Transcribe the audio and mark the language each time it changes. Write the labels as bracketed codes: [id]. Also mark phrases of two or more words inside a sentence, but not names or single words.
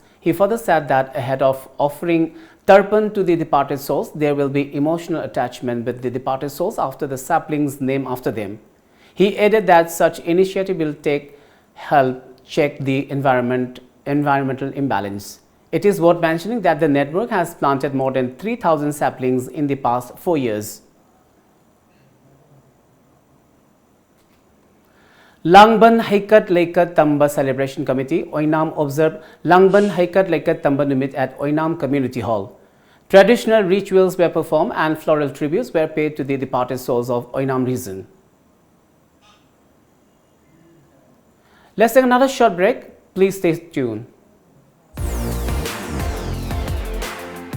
[en] He further said that ahead of offering tarpan to the departed souls, there will be emotional attachment with the departed souls after the saplings named after them. He added that such initiative will help check the environmental imbalance. It is worth mentioning that the network has planted more than 3,000 saplings in the past 4 years. Langban Haikat Laikat Tamba Celebration Committee, Oinam observed Langban Haikat Laikat Tamba Numit at Oinam Community Hall. Traditional rituals were performed and floral tributes were paid to the departed souls of Oinam region. Let's take another short break. Please stay tuned.